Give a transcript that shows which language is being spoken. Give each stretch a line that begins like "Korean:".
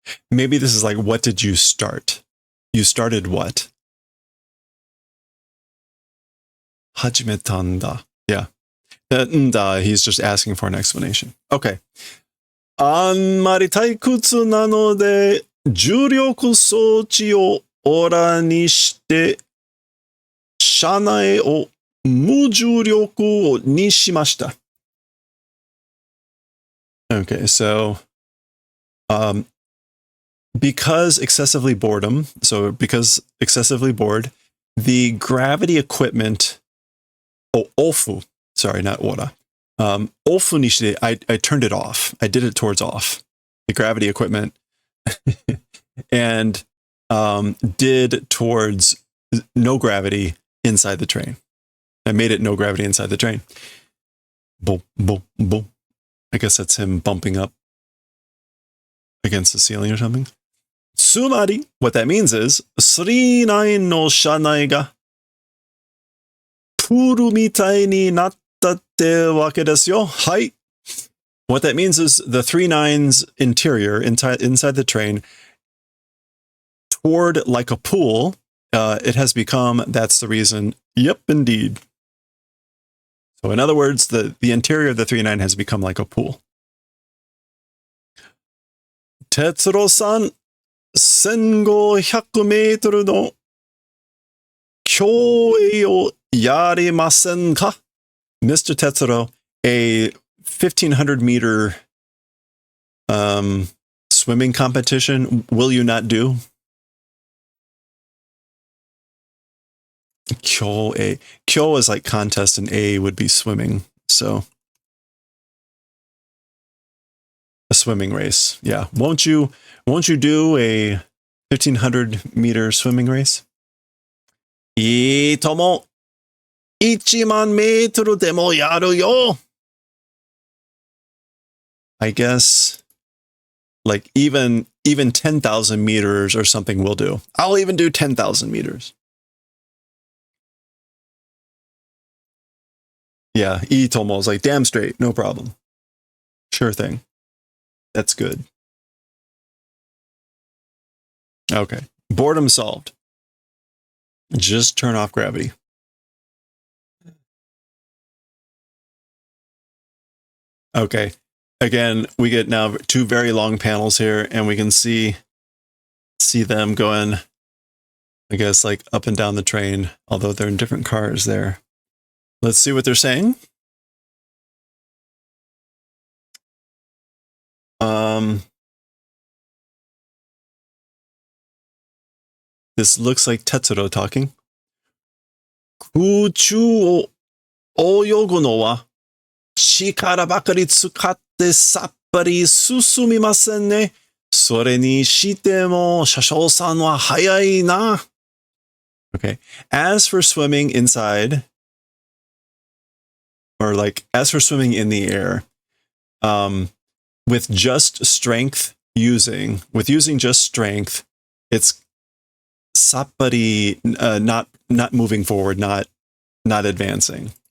English: Maybe this is like, what did you start? You started what?
Japanese: Hajimetanda.
English: Yeah. He's just asking for an explanation. Okay.
Japanese: あんまり退屈なので、重力装置をオラにして、車内を無重力にしました。
English: Okay, so, because excessively bored, the gravity equipment, ofu, sorry, not ora.
Japanese: Ofu ni shite,
English: I turned it off. I did it towards off, the gravity equipment, and did towards no gravity inside the train. I made it no gravity inside the train. Boom, boom, boom. I guess that's him bumping up against the ceiling or something.
Japanese: Tsumari,
English: what that means is,
Japanese: 39の車内がプールみたいになったってわけですよ。はい。
English: What that means is the 39's interior, inside the train, toward like a pool, it has become, that's the reason, yep, indeed. So in other words, the interior of the 39 has become like a pool.
Japanese: Tetsuro-san, 1500メートルの競泳をやりませんか?
English: Mr. Tetsuro, a 1500 meter swimming competition, will you not do? Kyo-e. Kyo is like contest and A would be swimming. So a swimming race. Yeah. Won't you do a 1500 meter swimming race?
Japanese: いいとも。 1万メートルでもやるよ.
English: I guess like even 10,000 meters or something will do. I'll even do 10,000 meters. Yeah, Itomo is like, damn straight, no problem. Sure thing. That's good. Okay, boredom solved. Just turn off gravity. Okay, again, we get now 2 very long panels here, and we can see them going, I guess, like up and down the train, although they're in different cars there. Let's see what they're saying. This looks like Tetsuro talking.
Japanese: 空中を泳ぐのは力ばかり使ってさっぱり進みませんね。それにしても車掌さんは早いな。
English: Okay. As for swimming inside, or like, as for swimming in the air, with just strength with using just strength, it's sappari, not moving forward, not advancing.